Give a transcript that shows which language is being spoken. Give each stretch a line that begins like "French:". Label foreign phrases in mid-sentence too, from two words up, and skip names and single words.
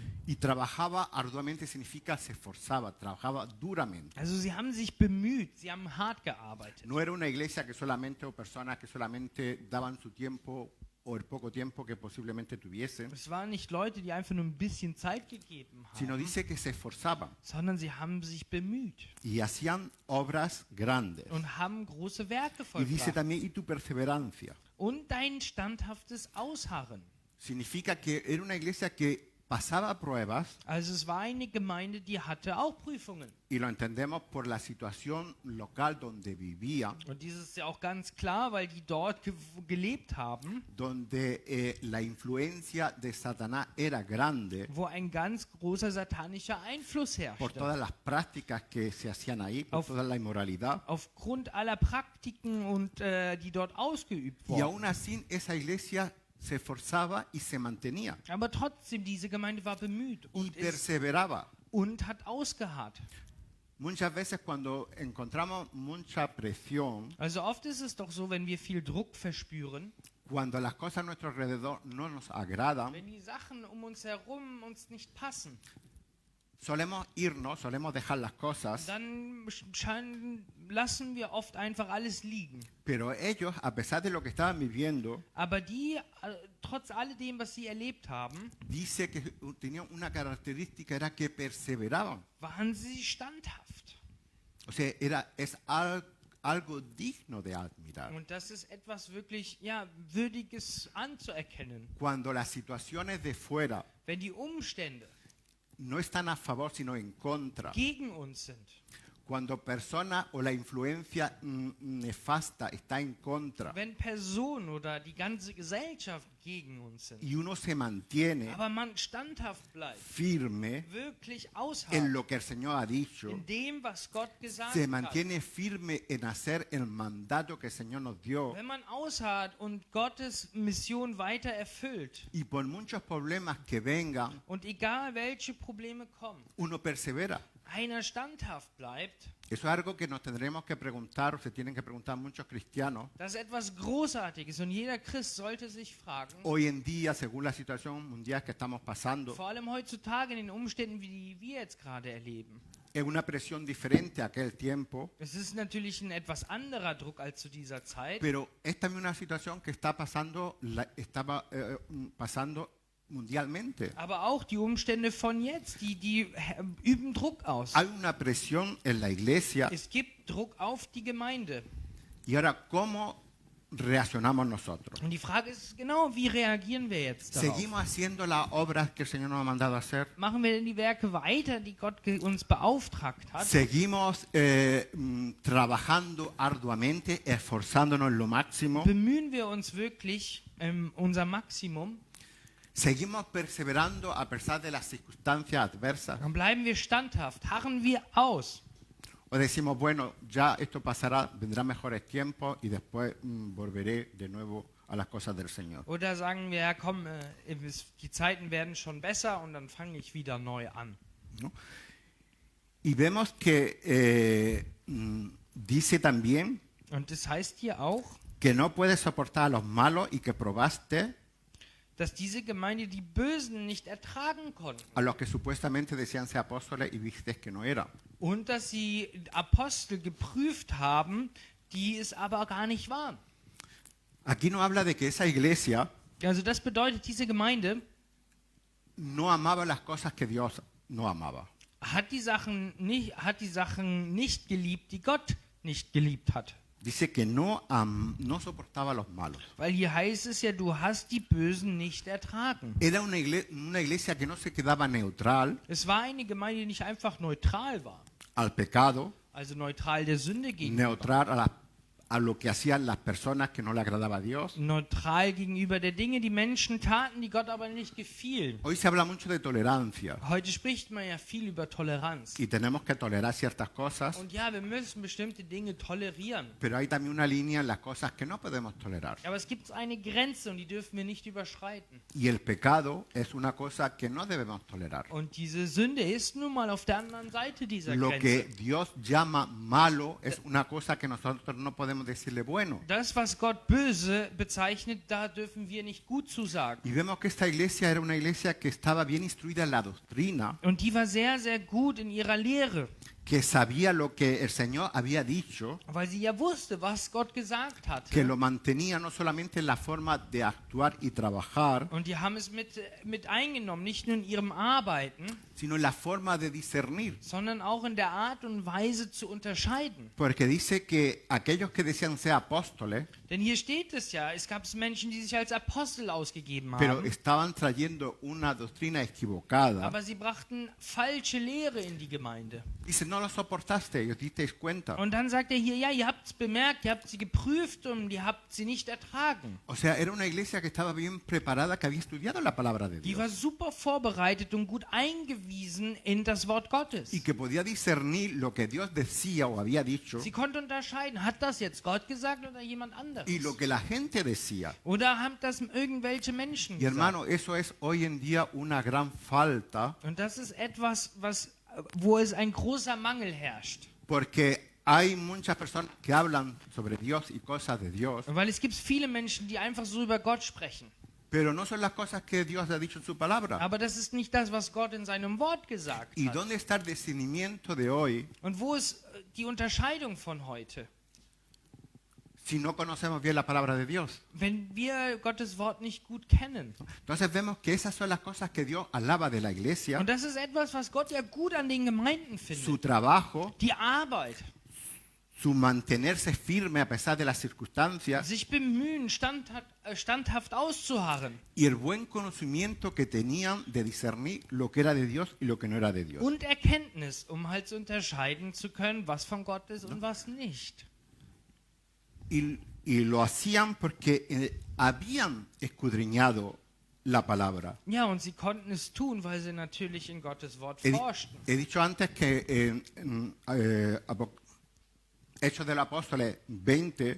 Spanish: y trabajaba arduamente, significa se esforzaba, trabajaba duramente.
German: Also sie haben sich bemüht, sie haben hart gearbeitet.
Spanish: No era una iglesia que solamente o personas que solamente daban su tiempo o el poco tiempo que posiblemente tuviesen,
German: Es waren nicht Leute, die einfach nur ein bisschen Zeit gegeben
Spanish: sino
German: haben,
Spanish: dice que se esforzaban
German: sondern sie haben sich bemüht
Spanish: y hacían obras grandes.
German: und haben große Werke
Spanish: Y dice
German: vollbracht.
Spanish: también, y tu perseverancia.
German: Und dein standhaftes Ausharren.
Spanish: Significa que era una iglesia que pasaba pruebas
German: Also es war eine Gemeinde, die hatte auch Prüfungen.
Spanish: y lo entendemos por la situación local donde vivía,
German: Und dieses ist ja auch ganz klar, weil die dort gelebt haben,
Spanish: donde la influencia de Satanás era grande
German: wo ein ganz großer satanischer Einfluss
Spanish: por
German: herrschte.
Spanish: todas las prácticas que se hacían ahí, por
German: Auf-
Spanish: toda la inmoralidad.
German: Aufgrund aller Praktiken und die dort ausgeübt
Spanish: Y aún
German: wurden.
Spanish: así esa iglesia se esforzaba y se mantenía
German: Aber trotzdem, diese Gemeinde war bemüht
Spanish: y
German: und,
Spanish: perseveraba.
German: hat ausgeharrt.
Spanish: Muchas veces cuando encontramos mucha presión,
German: Also oft ist es doch so, wenn wir viel Druck verspüren,
Spanish: cuando las cosas a nuestro alrededor no nos agradan,
German: wenn die Sachen um uns herum uns nicht passen,
Spanish: solemos irnos, solemos dejar las cosas,
German: dann lassen wir oft einfach alles liegen.
Spanish: pero ellos, a pesar de lo que estaban viviendo,
German: Aber die, trotz alledem, was sie erlebt haben,
Spanish: dice que tenían una característica, era que perseveraban.
German: waren sie standhaft.
Spanish: O sea, es algo digno de admirar.
German: Und das ist etwas wirklich, ja, Würdiges anzuerkennen.
Spanish: Cuando las situaciones de fuera
German: Wenn die Umstände
Spanish: no están a favor, sino en contra.
German: gegen uns sind,
Spanish: Cuando personas o la influencia nefasta está en contra
German: wenn Personen oder die ganze Gesellschaft gegen uns sind,
Spanish: y uno se mantiene
German: aber man standhaft bleibt,
Spanish: firme
German: wirklich
Spanish: en
German: ausharrt
Spanish: lo que el Señor ha dicho,
German: in dem, was Gott gesagt
Spanish: se
German: hat.
Spanish: mantiene firme en hacer el mandato que el Señor nos dio
German: Wenn man ausharrt und Gottes Mission weiter erfüllt
Spanish: y por muchos problemas que vengan,
German: und egal welche Probleme kommen,
Spanish: uno persevera.
German: einer standhaft bleibt,
Spanish: Eso es algo que nos tendremos que preguntar, o se tienen que preguntar muchos cristianos.
German: das ist etwas Großartiges und jeder Christ sollte sich fragen,
Spanish: Hoy en día, según la situación mundial que estamos pasando,
German: vor allem heutzutage in den Umständen, wie die wir jetzt gerade erleben.
Spanish: es una presión diferente a aquel tiempo,
German: Es ist natürlich ein etwas anderer Druck als zu dieser Zeit,
Spanish: pero es también una situación que está pasando, estaba pasando mundialmente.
German: aber auch die Umstände von jetzt, die üben Druck aus.
Spanish: Hay una presión en la iglesia
German: Es gibt Druck auf die Gemeinde.
Spanish: y ahora, ¿cómo reaccionamos nosotros?
German: Und die Frage ist genau, wie reagieren wir jetzt darauf?
Spanish: ¿Seguimos haciendo las obras que el Señor nos ha mandado a hacer?
German: Machen wir denn die Werke weiter, die Gott uns beauftragt hat?
Spanish: ¿Seguimos trabajando arduamente, esforzándonos en lo máximo?
German: Bemühen wir uns wirklich unser Maximum?
Spanish: ¿Seguimos perseverando a pesar de las circunstancias adversas?
German: Dann bleiben wir standhaft, harren wir aus.
Spanish: ¿O decimos, bueno, ya esto pasará, vendrán mejores tiempos y después volveré de nuevo a las cosas del Señor?
German: Oder sagen wir, ja komm, die Zeiten werden schon besser und dann fange ich wieder neu an.
Spanish: ¿No? Y vemos que dice también
German: Und das heißt hier auch,
Spanish: que no puedes soportar a los malos y que probaste
German: dass diese Gemeinde die Bösen nicht ertragen konnten.
Spanish: a los que supuestamente decían ser apóstoles y viste que no eran.
German: Und dass sie Apostel geprüft haben, die es aber gar nicht waren.
Spanish: Aquí no habla de que esa iglesia
German: Also das bedeutet, diese Gemeinde
Spanish: no amaba las cosas que Dios no amaba.
German: hat die Sachen nicht geliebt, die Gott nicht geliebt hat.
Spanish: Dice que no soportaba a los malos.
German: Weil hier heißt es ja, du hast die Bösen nicht ertragen.
Spanish: Era una iglesia que no se quedaba neutral
German: Es war eine Gemeinde, die nicht einfach neutral war.
Spanish: al pecado,
German: Also neutral der Sünde gegenüber.
Spanish: neutral a lo que hacían las personas que no le agradaba a Dios.
German: Neutral gegenüber der Dinge, die Menschen taten, die Gott aber nicht gefielen.
Spanish: Hoy se habla mucho de tolerancia
German: Heute spricht man ja viel über Toleranz.
Spanish: y tenemos que tolerar ciertas cosas,
German: Und ja, wir müssen bestimmte Dinge tolerieren.
Spanish: pero hay también una línea en las cosas que no podemos tolerar.
German: Aber es gibt eine Grenze und die dürfen wir nicht überschreiten.
Spanish: Y el pecado es una cosa que no debemos tolerar.
German: Und diese Sünde ist nun mal auf der anderen Seite dieser
Spanish: Lo que
German: Grenze.
Spanish: Dios llama malo es una cosa que nosotros no podemos decirle bueno.
German: Das, was Gott böse bezeichnet, da dürfen wir nicht gut zu sagen.
Spanish: Y vemos que esta iglesia era una iglesia que estaba bien instruida en la doctrina,
German: Und die war sehr, sehr gut in ihrer Lehre,
Spanish: que sabía lo que el Señor había dicho,
German: weil sie ja wusste, was Gott gesagt hat.
Spanish: que lo mantenía no solamente en la forma de actuar y trabajar,
German: Und die haben es mit eingenommen, nicht nur in ihrem Arbeiten,
Spanish: sino en la forma de discernir.
German: sondern auch in der Art und Weise zu unterscheiden.
Spanish: Porque dice que aquellos que decían ser apóstoles,
German: Denn hier steht es ja, es gab Menschen, die sich als Apostel ausgegeben
Spanish: pero
German: haben,
Spanish: estaban trayendo una doctrina equivocada.
German: aber sie brachten falsche Lehre in die Gemeinde.
Spanish: Dice, no lo soportaste, y os disteis cuenta.
German: Und dann sagt er hier, ja, ihr habt es bemerkt, ihr habt sie geprüft und ihr habt sie nicht ertragen.
Spanish: O sea, era una iglesia que estaba bien preparada, que había estudiado la palabra de
German: Die
Spanish: Dios
German: war super vorbereitet und gut eingewiesen in das Wort Gottes.
Spanish: y que podía discernir lo que Dios decía o había dicho
German: Sie konnte unterscheiden, hat das jetzt Gott gesagt oder jemand anderes?
Spanish: y lo que la gente decía.
German: Oder haben das irgendwelche Menschen
Spanish: Y
German: gesagt?
Spanish: hermano, eso es hoy en día una gran falta,
German: Und das ist etwas, wo es ein großer Mangel herrscht.
Spanish: porque hay muchas personas que hablan sobre Dios y cosas de Dios,
German: Weil es gibt viele Menschen, die einfach so über Gott sprechen.
Spanish: pero no son las cosas que Dios ha dicho en su palabra.
German: Aber das ist nicht das, was Gott in seinem Wort gesagt
Spanish: ¿Y
German: hat.
Spanish: dónde está el discernimiento de hoy
German: Und wo ist die Unterscheidung von heute?
Spanish: si no conocemos bien la palabra de Dios?
German: Wenn wir Gottes Wort nicht gut kennen.
Spanish: Entonces vemos que esas son las cosas que Dios alaba de la iglesia,
German: Und das ist etwas, was Gott ja gut an den Gemeinden
Spanish: su
German: findet.
Spanish: trabajo,
German: Die Arbeit,
Spanish: su mantenerse firme a pesar de las circunstancias
German: sich bemühen, standhaft auszuharren.
Spanish: y el buen conocimiento que tenían de discernir lo que era de Dios y lo que no era de Dios.
German: Und Erkenntnis, um halt zu unterscheiden zu können, was von Gott ist und was nicht.
Spanish: Y lo hacían porque habían escudriñado la palabra.
German: Ja, und sie konnten es tun, weil sie natürlich in Gottes Wort
Spanish: He, di-
German: forschten.
Spanish: he dicho antes que en Hechos del Apóstoles 20